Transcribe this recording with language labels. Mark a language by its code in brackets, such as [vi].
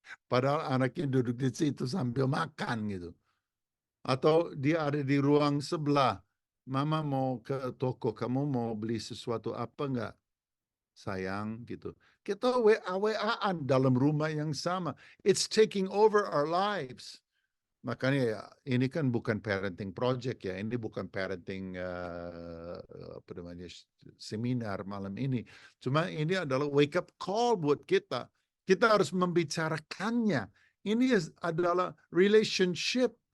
[id] Padahal anaknya duduk di situ sambil makan gitu. Atau dia ada di ruang sebelah, mama mau ke toko, kamu mau beli sesuatu apa enggak? Sayang gitu. Kita WA-WA-an dalam rumah yang sama. [en] It's taking over our lives. [id] Makanya ya, ini kan bukan parenting project ya, ini bukan parenting apa namanya seminar malam ini. Cuma ini adalah wake up call buat kita. Kita harus membicarakannya. Ini adalah relationship